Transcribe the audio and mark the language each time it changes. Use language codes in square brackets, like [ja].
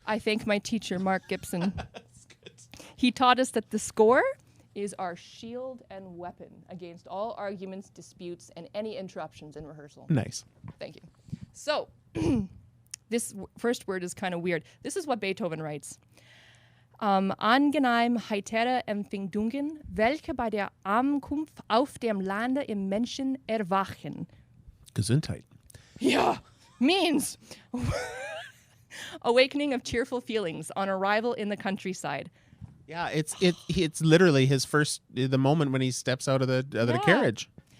[en] I thank my teacher, Mark Gibson. That's good. He taught us that the score is our shield and weapon against all arguments, disputes, and any interruptions in rehearsal. Nice. Thank you. So, this first word is kind of weird. This is what Beethoven writes. [de] Angenehm heitere Empfindungen, welche bei der Ankunft auf dem Lande im Menschen erwachen. Gesundheit. [en] Yeah, means awakening of cheerful feelings on arrival in the countryside. Yeah, it's literally his first, the moment when he steps out of the carriage.